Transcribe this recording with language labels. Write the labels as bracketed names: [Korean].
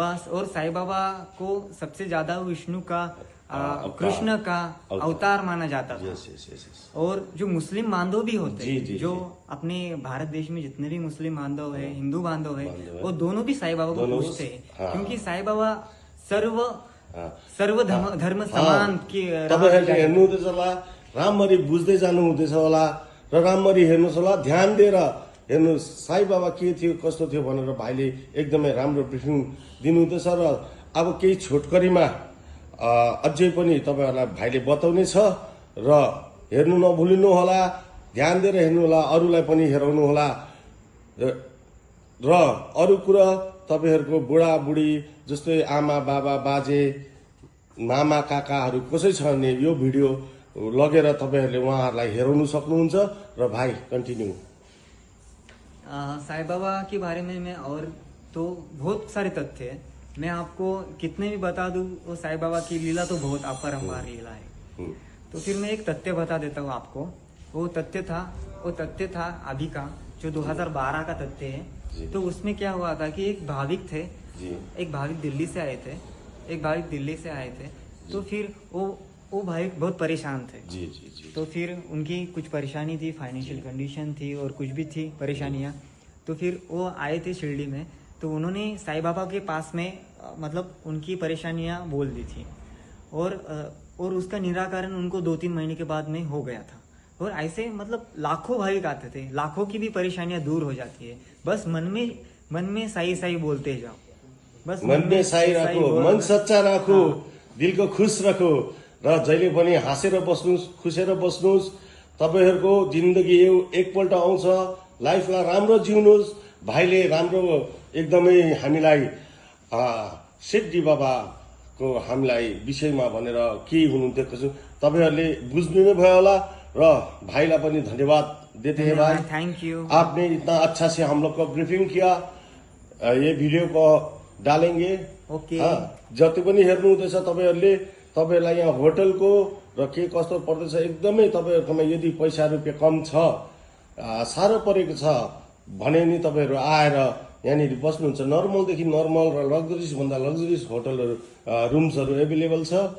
[Hindi] और साईं बाबा को सबसे ज्यादा विष्णु का कृष्ण का अवतार माना जाता था। और जो मुस्लिम बांधव भी होते जो अपने भारत देश में जितने भी मुस्लिम बांधव है, हिंदू बांधव है, वो दोनों भी साईं बाबा को पूजते हैं। क्योंकि साईं बाबा सर्व धर्म समान के [Nepali] तपाईहरुले हेर्नु हुँदैछ होला, राम्ररी बुझ्दै जानु हुँदैछ होला र राम्ररी हेर्नुस् होला, ध्यान दिएर हेर्नु साईं बाबा के थियो कस्तो थियो भनेर भाइले एकदमै राम्रो ब्रिफिङ दिनुहुँदैछ। र अब केही छोटकरीमा अझै पनि तपाईहरुलाई भाइले बताउने छ र हेर्नु नभुलिनु होला, ध्यान दिएर हेर्नु होला, अरूलाई पनि हेराउनु होला। र अरू कुरा तपाईहरुको बुढाबुढी जस्तै आमा बाबा बाजे मामा काकाहरू कसै छ भने यो भिडियो लगेर तपाईहरुले उहाँहरूलाई हेराउन सक्नुहुन्छ र भाइ कन्टिन्यू। [Hindi] साईं बाबा के बारे में मैं और तो बहुत सारे तथ्य है, मैं आपको कितने भी बता दूं वो साईं बाबा की लीला तो बहुत अपरंपार लीला है। तो फिर मैं एक तथ्य बता देता हूँ आपको। वो तथ्य था अभी का जो 2012 का तथ्य है। तो उसमें क्या हुआ था कि एक भाविक दिल्ली से आए थे। तो फिर वो भाविक बहुत परेशान थे। जी। तो फिर उनकी कुछ परेशानी थी, फाइनेंशियल कंडीशन थी और कुछ भी थी परेशानियां। तो फिर वो आए थे शिरडी में। तो उन्होंने साईं बाबा के पास में मतलब उनकी परेशानियां बोल दी थी और उसका निराकरण उनको 2-3 महीने के बाद में हो गया था। और ऐसे मतलब लाखों भाविक आते थे, लाखों की भी परेशानियां दूर हो जाती है। बस मन में साई बोलते जाओ, बस [Nepali] मन में साई राखो, मन सच्चा राखो, दिलको खुश राखो र जहिले पनि हाँसेर बस्नुस्, खुसेर बस्नुस्। तपाईहरुको जिन्दगी एकपल्ट आउँछ, लाइफलाई राम्रो जिउनुस्। भाइले राम्रो एकदमै हामीलाई सेट्टी बाबाको हामीलाई विषयमा भनेर के हुनुहुन्थ्यो कसो तपाईहरुले बुझ्नु नै भयो होला र भाइलाई पनि धन्यवाद [Hindi] देते हैं भाई। [English] Thank you. [Hindi] आपने इतना अच्छा से हम लोग को ब्रीफिंग किया। ये भिडियो को डालेंगे। [English] Okay. [Nepali] जति पनि हेर्नु हुँदैछ तपाईहरुले, तपाईहरुलाई यहाँ होटलको र के कस्तो पर्दैछ एकदमै तपाईहरुकोमा यदि पैसा रुपियाँ कम छ, साह्रो परेको छ भने नि तपाईहरु आएर यहाँनिर बस्नुहुन्छ। नर्मलदेखि नर्मल र लग्जरियस भन्दा लग्जरियस होटलहरू रुम्सहरू एभाइलेबल छ।